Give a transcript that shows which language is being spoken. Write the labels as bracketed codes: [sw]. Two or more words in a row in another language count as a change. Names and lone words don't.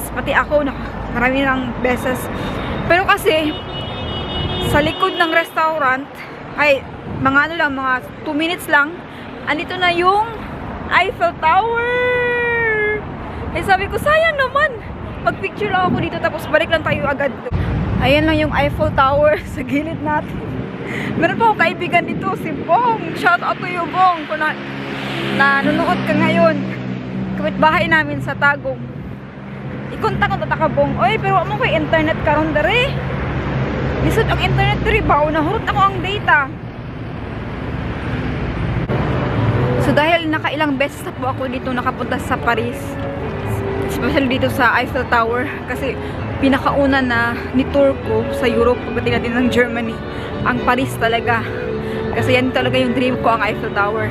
[tl] Pati ako, marami ng beses. Pero kasi, sa likod ng restaurant, ay, mga ano lang, mga 2 minutes lang, andito na yung Eiffel Tower! Eh sabi ko, sayang naman. Magpicture lang ako dito tapos balik lang tayo agad. Ayan lang yung Eiffel Tower sa gilid natin. Meron pa akong kaibigan dito, si Bong. [en] Shout out to you, Bong. [tl] Kung nanonood ka ngayon. Kapitbahay namin sa Tagum. [ceb] Ikontak ko tataka, Bong. Oy, pero ano ko internet karon dere? Lisod ang internet dere ba? Nahurot ako ang data. [tl] So dahil nakailang beses na po ako dito nakapunta sa Paris. Especially dito sa Eiffel Tower kasi pinakauna na ni-tour ko sa Europe pagdating natin ng Germany ang Paris talaga kasi yan talaga yung dream ko, ang Eiffel Tower.